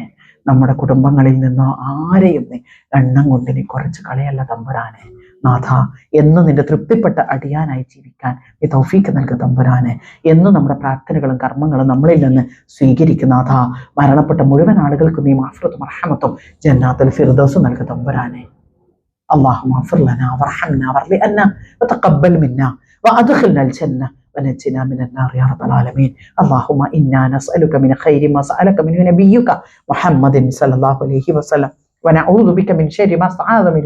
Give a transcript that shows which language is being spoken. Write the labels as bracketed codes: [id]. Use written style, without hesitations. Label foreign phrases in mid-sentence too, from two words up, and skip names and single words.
[ml] നമ്മുടെ കുടുംബങ്ങളിൽ നിന്നോ ആരെയും നീ എണ്ണം കൊണ്ട് നീ കുറച്ച് കളയല്ല തമ്പുരാനെ. നാഥ, എന്നും നിന്റെ തൃപ്തിപ്പെട്ട അടിയാനായി ജീവിക്കാൻ നീ തൗഫീഖ് നൽകു തമ്പുരാനെ. എന്നും നമ്മുടെ പ്രാർത്ഥനകളും കർമ്മങ്ങളും നമ്മളിൽ നിന്ന് സ്വീകരിക്കും നാഥ. മരണപ്പെട്ട മുഴുവൻ ആളുകൾക്കും നീ മഗ്ഫിറത്തും റഹ്മത്തും ജന്നാത്തുൽ ഫിർദൗസ് നൽകു തമ്പുരാനെ. [ar] اللهم اغفر لنا وارحمنا وارضنا وتقبل منا وادخلنا الجنة ونجنا من النار يا رب العالمين. اللهم إنا نسألك من خير ما سألك منه نبيك محمد صلى الله عليه وسلم ونعوذ بك من شر ما استعاذ منه